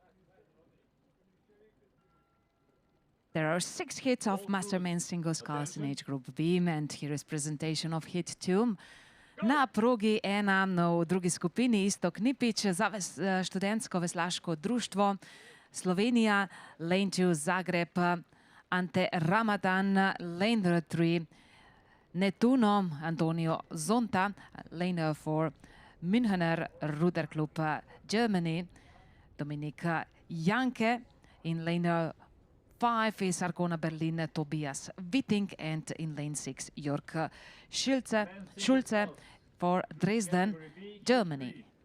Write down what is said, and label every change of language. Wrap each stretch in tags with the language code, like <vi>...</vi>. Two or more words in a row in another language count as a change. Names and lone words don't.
<en>There are 6 hits of Master Men's Singles Sculls in age group B, and here is presentation of hit 2.</en> <sl>Na progi 1 v drugi skupini Istok Nipič za študentsko veslaško društvo Slovenija,</sl> <en>lane 2 Zagreb, Ante Ramadan, lane 3 Netuno, Antonio Zonta, lane 4 Münchener Ruderclub Germany, Dominik Janke, in lane 5 is Arcona Berlin, Tobias Witting, and in lane 6 Jörg Schulze for Dresden, Germany.</en>